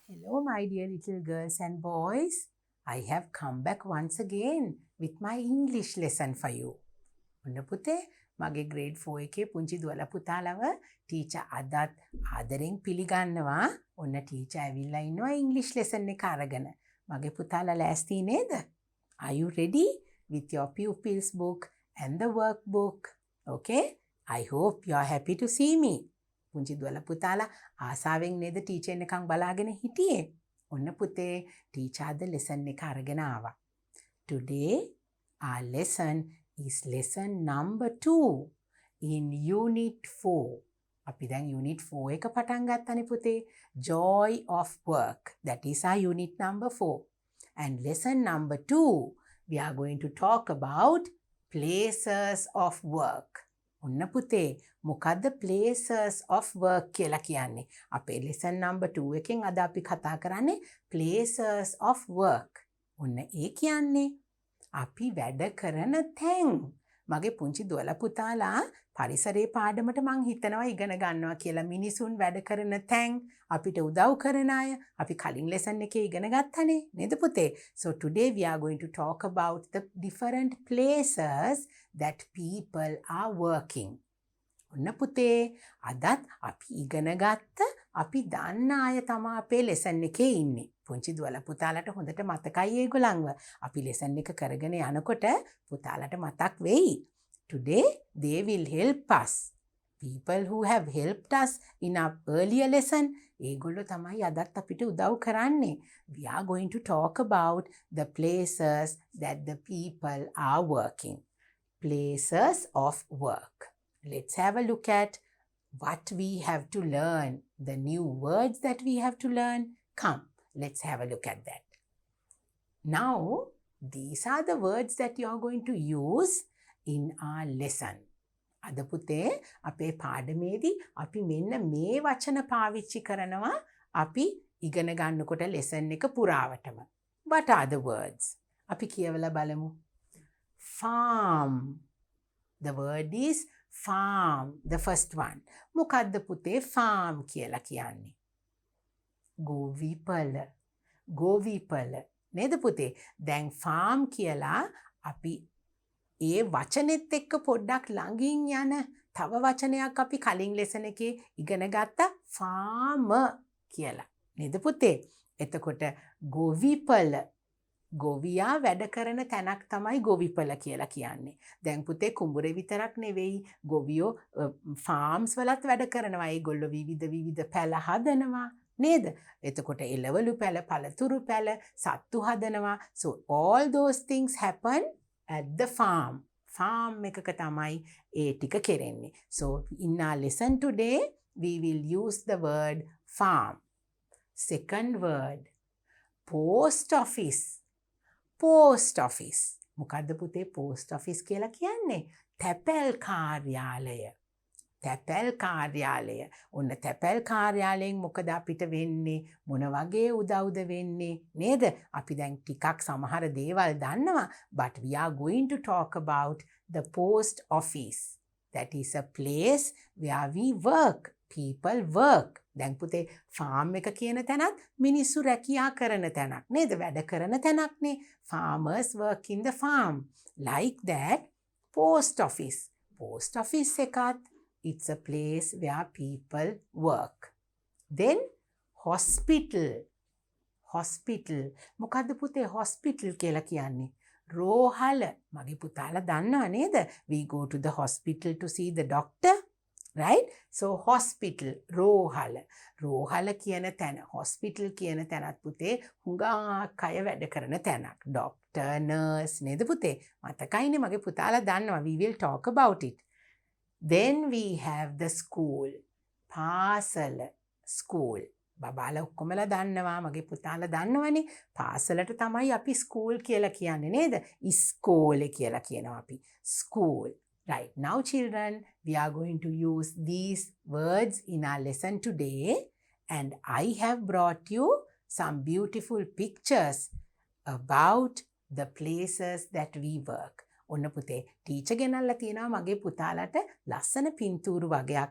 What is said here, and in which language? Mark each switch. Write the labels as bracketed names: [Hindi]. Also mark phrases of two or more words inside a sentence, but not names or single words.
[English] Hello, my dear little girls and boys. I have come back once again with my English lesson for you. [Sinhala] ඔන්න පුතේ මගේ grade 4 එකේ පුංචි දුවලා පුතාලව ටීචර් අදත් ආදරෙන් පිළිගන්නවා. ඔන්න ටීචර් ඇවිල්ලා ඉන්නවා [English] English lesson [Sinhala] එක අරගෙන. මගේ පුතාලා ලෑස්ති නේද? [English] Are you ready with your pupils book and the workbook? Okay? I hope you are happy to see me. [Sinhala] පුංචි දුවලා පුතාලා ආසාවෙන් නේද ටීචර් එකන් බලාගෙන හිටියේ. ඔන්න පුතේ ටීචර් අද lesson එක අරගෙන ආවා. [English] Today our lesson is lesson number 2 in unit 4. [Sinhala] අපි දැන් unit 4 එක පටන් ගත්තනේ පුතේ. [English] Joy of work. That is our unit number 4. And lesson number 2 we are going to talk about places of work. [Sinhala] ඔන්න පුතේ මොකද්ද [English] places of work [Sinhala] කියලා කියන්නේ? අපේ [English] lesson number 2 [Sinhala] එකෙන් අද අපි කතා කරන්නේ [English] places of work. [Sinhala] ඔන්න ඒ කියන්නේ අපි වැඩ කරන තැන්. මගේ පුංචි දුවලා පුතාලා පරිසරයේ පාඩමට මං හිතනවා ඉගෙන ගන්නවා කියලා. මිනිසුන් වැඩ කරන තැන්, අපිට උදව් කරන අය අපි කලින් lesson එකේ ඉගෙන ගත්තනේ නේද පුතේ? [English] So today we are going to talk about the different places that people are working. [Sinhala] ඔන්න පුතේ අදත් අපි ඉගෙන ගත්ත අපි දන්න අය තමයි අපේ lesson එකේ ඉන්නේ. පුංචි දුවලා පුතාලට හොඳට මතකයි ඒගොල්ලන්ව. අපි lesson එක කරගෙන යනකොට පුතාලට මතක් වෙයි. [English] Today they will help us. People who have helped us in our earlier lesson, [Sinhala] ඒගොල්ලෝ තමයි අදත් අපිට උදව් කරන්නේ. [English] We are going to talk about the places that the people are working. Places of work. Let's have a look at what we have to learn, the new words that we have to learn. Come, let's have a look at that. Now, these are the words that you are going to use in our lesson. [Sinhala] අද පුතේ අපේ පාඩමේදී අපි මෙන්න මේ වචන පාවිච්චි කරනවා අපි ඉගෙන ගන්නකොට lesson එක පුරාවටම. [English] What are the words? [Sinhala] අපි කියවලා බලමු. [English] Farm. The word is farm, the first one. [Sinhala] මොකද්ද පුතේ farm කියලා කියන්නේ? ගොවිපළ. ගොවිපළ. නේද පුතේ? දැන් farm කියලා අපි ඒ වචනෙත් එක්ක පොඩ්ඩක් ළඟින් යන තව වචනයක් අපි කලින් lesson එකේ ඉගෙන ගත්තා farmer කියලා. නේද පුතේ? එතකොට ගොවිපළ ගොවියා වැඩ කරන තැනක් තමයි ගොවිපළ කියලා කියන්නේ. දැන් පුතේ කුඹුරේ විතරක් නෙවෙයි ගොවියෝ ෆාම්ස් වලත් වැඩ කරනවා. ඒගොල්ලෝ විවිධ පැල හදනවා නේද? එතකොට එළවලු පැල, පළතුරු පැල, සත්තු හදනවා. [English] So all those things happen at the farm. [Sinhala] farm එකක තමයි ඒ ටික කෙරෙන්නේ. [English] So in our lesson today we will use the word farm. Second word, post office. Post office. [Sinhala] මොකද්ද පුතේ [English] post office [Sinhala] කියලා කියන්නේ? තැපැල් කාර්යාලය. තැපැල් කාර්යාලය. ඔන්න තැපැල් කාර්යාලයෙන් මොකද අපිට වෙන්නේ? මොන වගේ උදව්ද වෙන්නේ? නේද? අපි දැන් ටිකක් සමහර දේවල් දන්නවා. [English] But we are going to talk about the post office. That is a place where we work. People work. [Sinhala] දැන් පුතේ ෆාම් එක කියන තැනත් මිනිස්සු රැකියා කරන තැනක් නේද? වැඩ කරන තැනක් නේ. [English] Farmers work in the farm. Like that, post office. Post office එකත් it's a place where people work. Then hospital. Hospital. [Sinhala] මොකද්ද පුතේ hospital කියලා කියන්නේ? රෝහල. මගේ පුතාලා දන්නවා නේද? [English] We go to the hospital to see the doctor. Right? So hospital, [Sinhala] රෝහල. රෝහල කියන තැන, hospital කියන තැනත් පුතේ හුඟක් අය වැඩ කරන තැනක්. [English] Doctor, nurse [Sinhala] නේද පුතේ? මතකයිනේ මගේ පුතාලා දන්නවා. [English] We will talk about it. Then we have the school. [Sinhala] පාසල, school. බබාලා ඔක්කොමලා දන්නවා, මගේ පුතාලා දන්නවනේ. පාසලට තමයි අපි school කියලා කියන්නේ නේද? ඉස්කෝලේ කියලා කියනවා අපි. School. [English] Right, now children, we are going to use these words in our lesson today, and I have brought you some beautiful pictures about the places that we work. [Sinhala] ඔන්න පුතේ ටීචර් ගෙනල්ලා තියෙනවා මගේ පුතාලට ලස්සන පින්තූරු වගයක්.